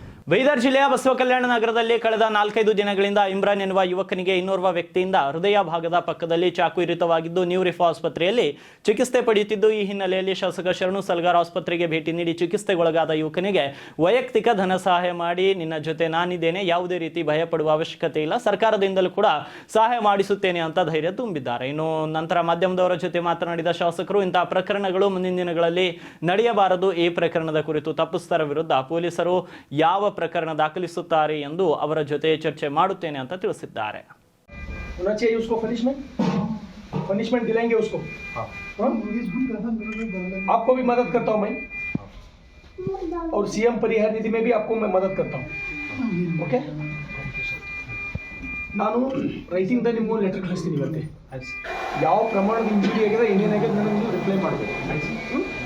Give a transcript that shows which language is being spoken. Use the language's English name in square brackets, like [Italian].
[Kannada] ಬೀದರ್ ಜಿಲ್ಲೆಯ ಬಸವ ಕಲ್ಯಾಣ ನಗರದಲ್ಲಿ ಕಳೆದ 4-5 ದಿನಗಳಿಂದ ಇಮ್ರಾನ್ ಎನ್ನುವ ಯುವಕನಿಗೆ ಇನ್ನೋರ್ವ ವ್ಯಕ್ತಿಯಿಂದ ಹೃದಯ ಭಾಗದ ಪಕ್ಕದಲ್ಲಿ ಚಾಕು ಇರಿತವಾಗಿದ್ದು ನ್ಯೂರಿಫ್ ಆಸ್ಪತ್ರೆಯಲ್ಲಿ ಚಿಕಿತ್ಸೆ ಪಡೆಯುತ್ತಿದ್ದು, ಈ ಹಿನ್ನೆಲೆಯಲ್ಲಿ ಶಾಸಕ ಶರಣು ಸಲ್ಗಾರ್ ಆಸ್ಪತ್ರೆಗೆ ಭೇಟಿ ನೀಡಿ ಚಿಕಿತ್ಸೆಗೊಳಗಾದ ಯುವಕನಿಗೆ ವೈಯಕ್ತಿಕ ಧನ ಸಹಾಯ ಮಾಡಿ, ನಿನ್ನ ಜೊತೆ ನಾನಿದ್ದೇನೆ, ಯಾವುದೇ ರೀತಿ ಭಯ ಪಡುವ ಅವಶ್ಯಕತೆ ಇಲ್ಲ, ಸರ್ಕಾರದಿಂದಲೂ ಕೂಡ ಸಹಾಯ ಮಾಡಿಸುತ್ತೇನೆ ಅಂತ ಧೈರ್ಯ ತುಂಬಿದ್ದಾರೆ. ಇನ್ನು ನಂತರ ಮಾಧ್ಯಮದವರ ಜೊತೆ ಮಾತನಾಡಿದ ಶಾಸಕರು, ಇಂತಹ ಪ್ರಕರಣಗಳು ಮುಂದಿನ ದಿನಗಳಲ್ಲಿ ನಡೆಯಬಾರದು. ಈ ಪ್ರಕರಣದ ಕುರಿತು ತಪ್ಪಿಸ್ಥರ ವಿರುದ್ಧ ಪೊಲೀಸರು ಯಾವ ಪ್ರಕರಣ ದಾಖಲಿಸುತ್ತಾರೆ ಎಂದು ಅವರ ಜೊತೆ ಚರ್ಚೆ ಮಾಡುತ್ತೇನೆ ಅಂತ ತಿಳಿಸಿದ್ದಾರೆ. [Hindi] पनिशमेंट दिलाएंगे उसको. आपको भी मदद करता हूं मैं, और सीएम परिहार निधि में भी आपको मैं मदद करता हूं. [Kannada] ओके, ನಾನು ರೈಟಿಂಗ್ ದ ನಿಮ್ಗೆ ಲೆಟರ್ ಕಳಿಸ್ತೀನಿ ಇವತ್ತೆ. ಯಾವ ಪ್ರಮಾಣದ ಇಂಜುರಿ ಆಗಿದೆ, ಏನೇನಾಗಿದೆ ನನಗೆ ರಿಪ್ಲೈ ಮಾಡಬೇಕು.